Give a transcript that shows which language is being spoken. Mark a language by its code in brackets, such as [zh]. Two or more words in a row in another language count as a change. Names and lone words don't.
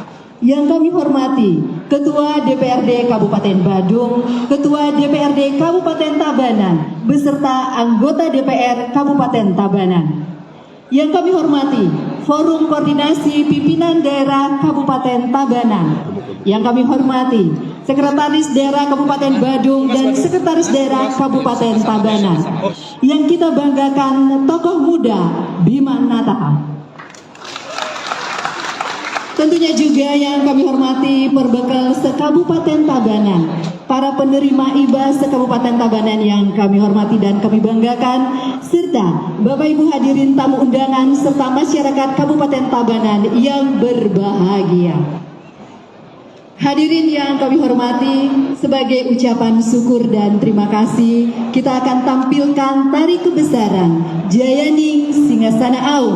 [id] Yang kami hormati Ketua DPRD Kabupaten Badung, Ketua DPRD Kabupaten Tabanan, beserta anggota DPR Kabupaten Tabanan. Yang kami hormati Forum Koordinasi Pimpinan Daerah Kabupaten Tabanan. Yang kami hormati Sekretaris Daerah Kabupaten Badung dan Sekretaris Daerah Kabupaten Tabanan. Yang kita banggakan tokoh muda Bima Nata. Tentunya juga yang kami hormati Perbekal se-Kabupaten Tabanan, para penerima hibah se-Kabupaten Tabanan yang kami hormati dan kami banggakan, serta Bapak Ibu hadirin tamu undangan serta masyarakat Kabupaten Tabanan yang berbahagia. Hadirin yang kami hormati, sebagai ucapan syukur dan terima kasih, kita akan tampilkan tari kebesaran Jayaning Singasana Aung.